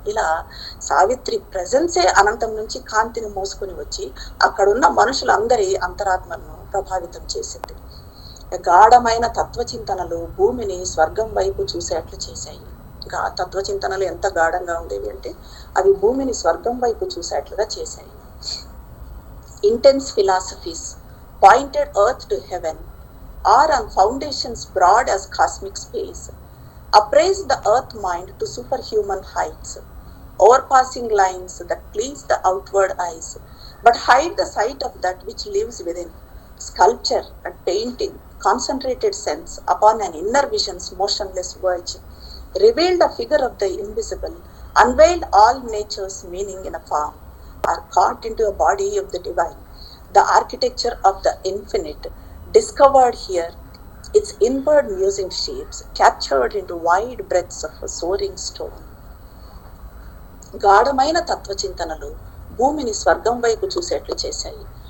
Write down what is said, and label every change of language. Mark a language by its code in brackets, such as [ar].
[te] ఇలా సావిత్రి ప్రెజెన్సే అనంతం నుంచి కాంతిని మోసుకొని వచ్చి అక్కడున్న మనుషులందరి అంతరాత్మను ప్రభావితం చేసింది. గాఢమైన తత్వచింతనలు భూమిని స్వర్గం వైపు చూసేట్లు చేశాయి. ఇంకా తత్వచింతనలు ఎంత గాఢంగా ఉండేవి అంటే అవి భూమిని స్వర్గం వైపు చూసేట్లుగా చేశాయి. [en] Intense philosophies pointed earth to heaven are on foundations broad as cosmic space, appraise the earth mind to superhuman heights, overpassing lines that please the outward eyes, but hide the sight of that which lives within. Sculpture and painting, concentrated sense upon an inner vision's motionless verge, revealed a figure of the invisible, unveiled all nature's meaning in a form, are caught into a body of the divine, the architecture of the infinite, discovered here, its inward musing shapes captured into wide breadths of a soaring stone. [te] గాఢమైన తత్వచింతనలు భూమిని స్వర్గం వైపు చూసేట్లు చేశాయి.